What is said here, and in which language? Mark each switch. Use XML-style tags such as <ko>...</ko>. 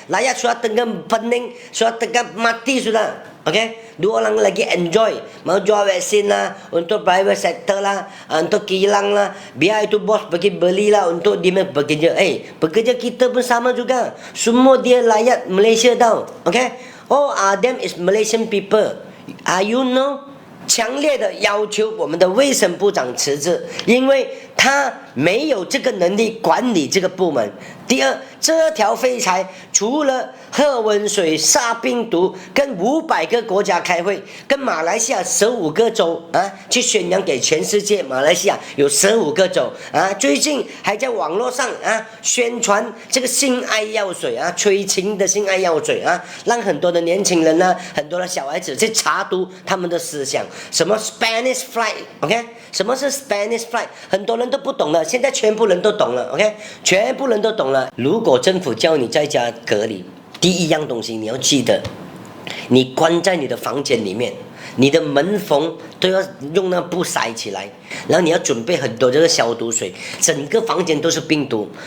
<ms>Rakyat sudah tengah pening, sudah tengah mati sudah. Okay? 2 orang lagi enjoy. Mau jual vaksin lah, untuk private sector lah, untuk kilang lah. Biar itu bos pergi belilah untuk dia bekerja. Bekerja kita pun sama juga. Semua dia rakyat Malaysia tau. Okay?</ms> <en>All them is Malaysian people. You know?</en> <zh>强烈的要求我们的卫生部长辞职，因为他没有这个能力管理这个部门。第二，这条废柴除了喝温水、杀病毒，跟500个国家开会，跟马来西亚15个州去宣扬给全世界，马来西亚有15个州最近还在网络上宣传这个性爱药水催情的性爱药水让很多的年轻人很多的小孩子去查读他们的思想。什么 Spanish Fly，OK？ 什么是 Spanish Fly？很多人都不懂了，现在全部人都懂了 ，OK？ 全部人都懂了。如果政府叫你在家隔离，第一样东西你要记得，你关在你的房间里面，你的门缝都要用那布塞起来，然后你要准备很多这个消毒水，整个房间都是病毒。</zh>